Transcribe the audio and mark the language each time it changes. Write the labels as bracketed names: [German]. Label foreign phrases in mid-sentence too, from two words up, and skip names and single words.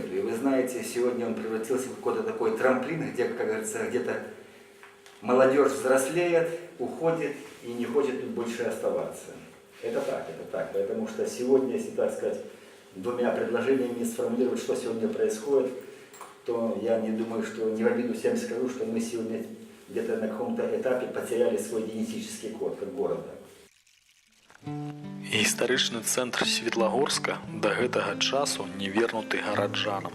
[Russian] И вы знаете, сегодня он превратился в какой-то такой трамплин, где, как говорится, где-то молодежь взрослеет, уходит и не хочет тут больше оставаться. Это так. Потому что сегодня, если так сказать, двумя предложениями сформулировать, что сегодня происходит, то я не думаю, что не в обиду всем скажу, что мы сегодня где-то на каком-то этапе потеряли свой генетический код как города. [Belarusian] Гістарычны цэнтр Светлагорска да гэтага часу не вернуты гараджанам.